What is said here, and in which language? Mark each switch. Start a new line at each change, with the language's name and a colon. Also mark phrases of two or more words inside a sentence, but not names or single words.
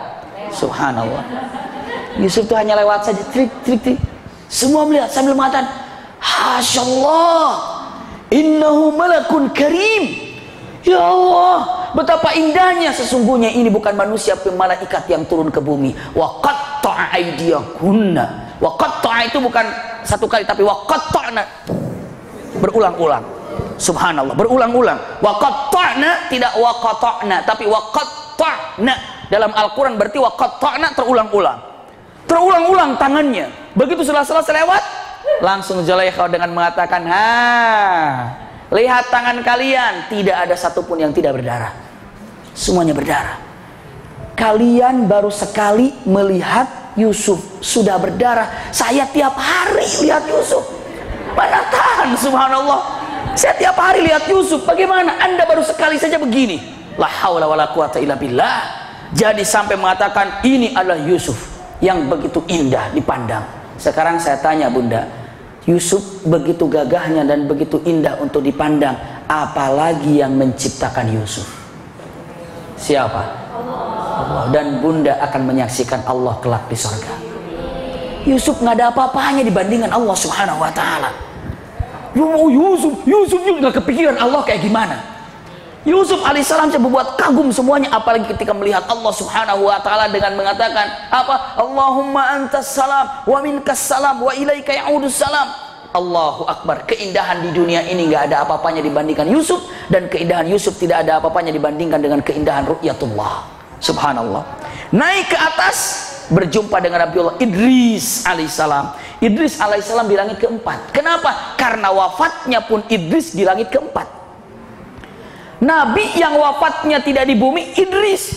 Indonesian: Subhanallah. Yusuf tuh hanya lewat saja, trik. Semua melihat sambil mengatakan,
Arabic: حاش لله إنه ملك كريم.
Indonesian: Ya Allah, betapa indahnya, sesungguhnya ini bukan manusia, tapi malaikat yang turun ke bumi.
Arabic: وقطّع أيديكن. وقطّع
Indonesian: itu bukan satu kali, tapi
Arabic: وقطّعن,
Indonesian: berulang-ulang. Subhanallah, berulang-ulang.
Arabic: وقطّعن,
Indonesian: tidak
Arabic: وقطعن,
Indonesian: tapi
Arabic: وقطّعن.
Indonesian: Dalam Al-Quran berarti
Arabic: وقطّعن,
Indonesian: terulang-ulang. Terulang-ulang tangannya. Begitu sudah selesai lewat, langsung Zulaikha dengan mengatakan, lihat tangan kalian, tidak ada satupun yang tidak berdarah. Semuanya berdarah. Kalian baru sekali melihat Yusuf sudah berdarah. Saya tiap hari lihat Yusuf. Mana tahan, subhanallah. Saya tiap hari lihat Yusuf. Bagaimana Anda baru sekali saja begini?
Arabic: لا حول ولا قوة إلا بالله.
Indonesian: Jadi sampai mengatakan ini adalah Yusuf yang begitu indah dipandang. Sekarang saya tanya Bunda, Yusuf begitu gagahnya dan begitu indah untuk dipandang, apalagi yang menciptakan Yusuf? Siapa? Allah. Dan Bunda akan menyaksikan Allah kelak di surga. Yusuf nggak ada apa-apanya dibandingkan Allah
Arabic: سبحانه وتعالى.
Indonesian: Oh, Yusuf nggak kepikiran Allah kayak gimana. Yusuf alaihissalam berbuat kagum semuanya, apalagi ketika melihat Allah
Arabic: سبحانه وتعالى
Indonesian: dengan mengatakan apa?
Arabic: اللهم أنت السلام ومنك السلام وإليك يعود السلام. الله أكبر.
Indonesian: Keindahan di dunia ini nggak ada apa-apanya dibandingkan Yusuf, dan keindahan Yusuf tidak ada apa-apanya dibandingkan dengan keindahan ru'yatullah. Subhanallah. Naik ke atas, berjumpa dengan Nabiullah Idris alaihissalam. Idris alaihissalam di langit keempat. Kenapa? Karena wafatnya pun Idris di langit keempat. Nabi yang wafatnya tidak di bumi Idris.